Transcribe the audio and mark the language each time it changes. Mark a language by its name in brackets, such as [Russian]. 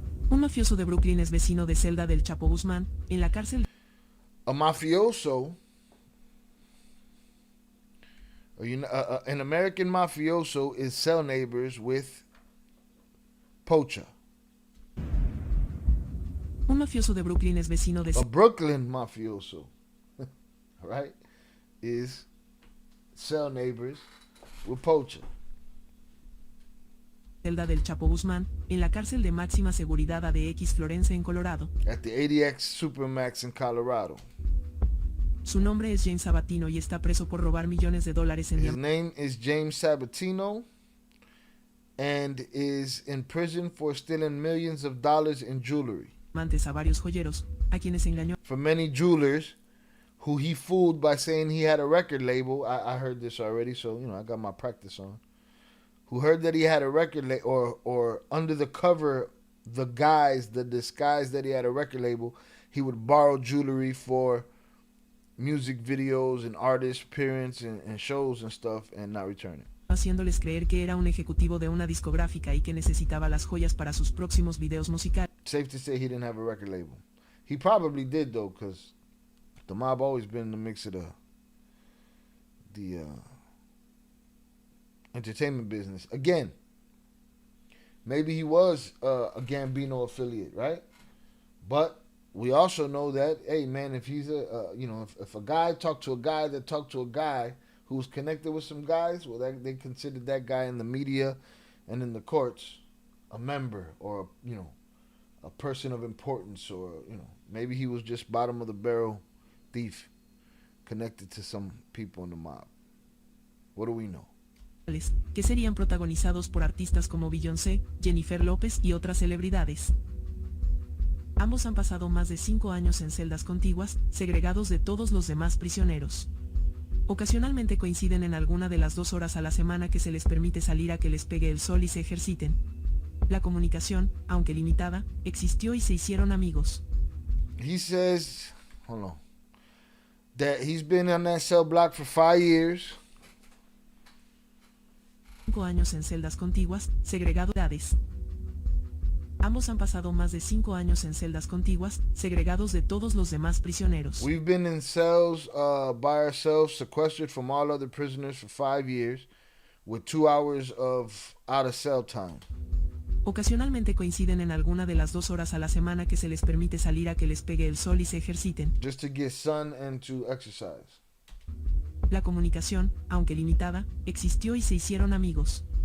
[Spanish] Un mafioso de Brooklyn es vecino de celda del Chapo Guzmán en la cárcel. [English] A mafioso, an American mafioso is cell neighbors with Pocha. [Spanish] Un mafioso de Brooklyn es vecino de [English] A Brooklyn mafioso, right, is cell neighbors with Pocha. [Spanish] Celda del Chapo Guzmán en la cárcel de máxima seguridad ADX Florence en Colorado. [English] At the ADX Supermax in Colorado. [Spanish] Su nombre es James Sabatino y está preso por robar millones de dólares en [English] His name is James Sabatino and is in prison for stealing millions of dollars in jewelry. [Spanish] diamantes a varios joyeros, a quienes engañó. [English] For many jewelers who he fooled by saying he had a record label. I heard this already, so I got my practice on. Who heard that he had a record label, or under the cover, the disguise that he had a record label, he would borrow jewelry for music videos and artist appearance and shows and stuff and not return it. [Spanish] Haciéndoles creer que era un ejecutivo de una discográfica y que necesitaba las joyas para sus próximos videos musicales. [English] Safe to say he didn't have a record label. He probably did though, because the mob always been in the mix of the entertainment business. Again, maybe he was a Gambino affiliate, right? But we also know that, hey man, if he's if a guy talked to a guy that talked to a guy who's connected with some guys, well, they considered that guy in the media and in the courts a member, or a person of importance, or maybe he was just bottom of the barrel thief connected to some people in the mob. What do we know? [Spanish] Que serían protagonizados por artistas como Beyoncé, Jennifer López y otras celebridades. Ambos han pasado más de 5 años en celdas contiguas, segregados de todos los demás prisioneros. Ocasionalmente coinciden en alguna de las 2 horas a la semana que se les permite salir a que les pegue el sol y se ejerciten. La comunicación, aunque limitada, existió y se hicieron amigos. [English] He says, hold on, that he's been on that cell block for 5 years. [Spanish] 5 años en celdas contiguas, segregados. Ambos han pasado más de 5 años en celdas contiguas, segregados de todos los demás prisioneros. [English] We've been in cells by ourselves, sequestered from all other prisoners for 5 years, with 2 hours of out of cell time. [Spanish] Ocasionalmente coinciden en alguna de las 2 horas a la semana que se les permite salir a que les pegue el sol y se ejerciten. [English] Just to get sun and to exercise. [Spanish] La comunicación, aunque limitada, existió y se hicieron amigos.